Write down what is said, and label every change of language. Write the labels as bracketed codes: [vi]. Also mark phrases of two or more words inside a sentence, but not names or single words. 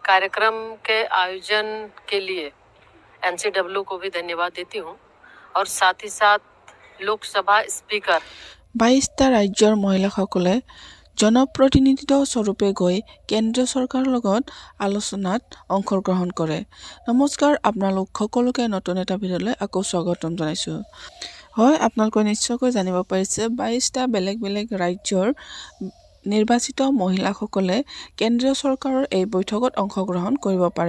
[hi] कार्यक्रम के आयोजन के लिए एनसीडब्ल्यू को भी धन्यवाद देती हूँ और साथ ही साथ लोकसभा स्पीकर [as] 22টা ৰাজ্যৰ মহিলাসকলে জনপ্ৰতিনিধিত্ব স্বৰূপে গৈ কেন্দ্ৰীয় চৰকাৰৰ লগত আলোচনাত অংশগ্ৰহণ কৰে। নমস্কাৰ, আপোনালোক সকলোকে নতুন এটা ভিডিঅ'লৈ আকৌ স্বাগতম জনাইছোঁ। হয়, আপোনালোকে নিশ্চয়কৈ জানিব পাৰিছে 22টা বেলেগ বেলেগ ৰাজ্যৰ নিৰ্বাচিত মহিলাসকলে কেন্দ্ৰীয় চৰকাৰৰ এই বৈঠকত অংশগ্ৰহণ কৰিব পাৰে।